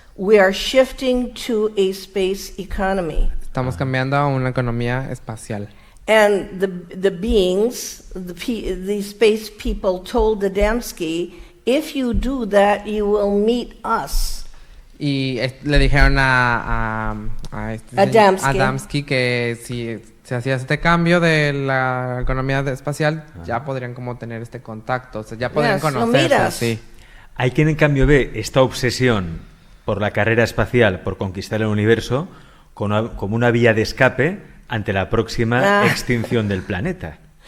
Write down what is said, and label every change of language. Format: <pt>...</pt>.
<en>We are shifting to a space economy.</en> <es>Estamos cambiando a una economía espacial.</es> <en>And the beings, the space people told Adamski, if you do that, you will meet us.</en> <es>Y le dijeron a Adamski que si se hacía este cambio de la economía espacial, ya podrían como tener este contacto, o sea, ya podrían conocerse. Sí. Hay quien en cambio ve esta obsesión por la carrera espacial, por conquistar el universo, como una vía de escape ante la próxima extinción del planeta.</es>